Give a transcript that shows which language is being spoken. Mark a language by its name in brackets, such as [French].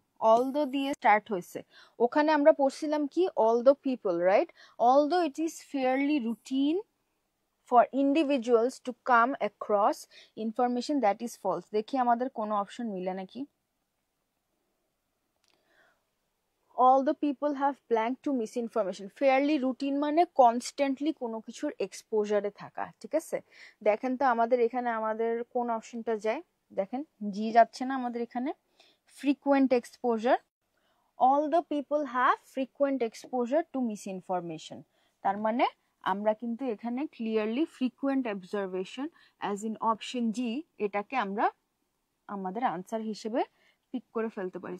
[Bangla] Although দিয়ে start হয়েছে, ওখানে আমরা পড়ছিলাম কি, [English] although people, right? Although it is fairly routine for individuals to come across information that is false, [Bangla] দেখি আমাদের কোনো অপশন মিলে নাকি। [English] all the people have blank to misinformation, fairly routine [Bangla] মানে কনস্ট্যান্টলি কোনো কিছুর এক্সপোজারে থাকা, ঠিক আছে? দেখেন তো আমাদের এখানে আমাদের কোন অপশনটা যায়, দেখেন জি যাচ্ছে না আমাদের এখানে, [English] frequent exposure। all the people have frequent exposure to misinformation, [Bangla] তার মানে আমরা কিন্তু এখানে clearly frequent observation as in option জি, এটাকে আমরা আমাদের আনসার হিসেবে পিক করে ফেলতে পারি।